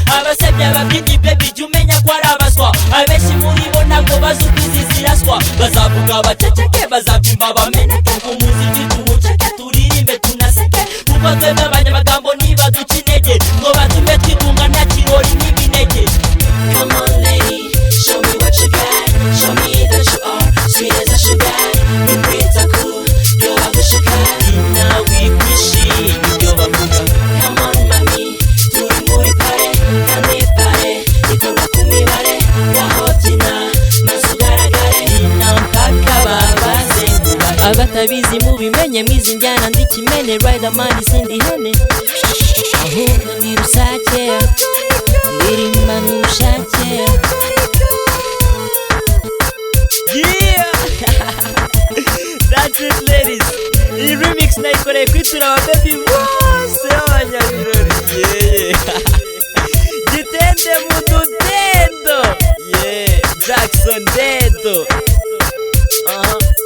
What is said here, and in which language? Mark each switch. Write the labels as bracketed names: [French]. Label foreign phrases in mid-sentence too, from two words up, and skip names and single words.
[Kinyarwanda] Abasebya ababyinnyi baby jya umenya ko ari abaswa. Abenshi muri bo ntabwo bazi uko izi ziraswa. Bazavuga baceceke, bazabyimba bameneke. Umuziki tuwuceke, turirimbe tunaseke. Kuko twebwe abanyamagambo ntibaduca intege. Ngo batume twigunga nta kirori n'ibinege. [English] Come on, lady, show me what you got. Show me that you are sweet as a sugar. [Kinyarwanda] Ni kwita ku byo bagushuka. Ni nawe wishimye ibyo bavuga. [English] Come on, [Kinyarwanda] mami, turi muri pare, kandi pare ikorwa ku mibare. Aho byina, maze ugaragare. Byina mpaka babaze. Abatabizi mubimenye, mwizi njyana ndi kimene. Riderman sindi hene. Ahubwo ndi rusake. Ndirimba n'ubushake. [English] Yeah! That's it, ladies. [Kinyarwanda] Iyi remix nayikoreye kuri Tura wa Baby bose b'abanyabirori. Yeah! Gitende mu dutendo. Yeah! Jackson Dedo. Aha.